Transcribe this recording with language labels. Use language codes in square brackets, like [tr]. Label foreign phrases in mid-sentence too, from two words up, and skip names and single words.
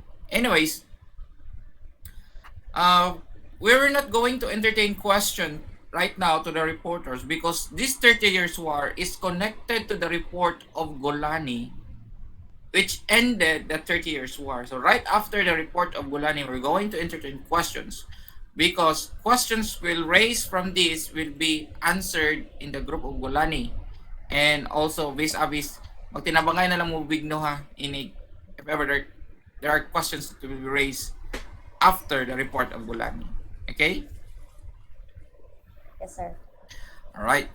[en] Anyways, uh, we're not going to entertain question right now to the reporters, because this 30 years war is connected to the report of Golani, which ended the 30 years war. So right after the report of Golani, we're going to entertain questions, because questions will raise from this will be answered in the group of Golani, and also vis-a-vis [war] magtinabangay na lang mo bigno ha ini [en] if ever there are questions to be raised after the report of Golani. Okay? Yes, sir. All right.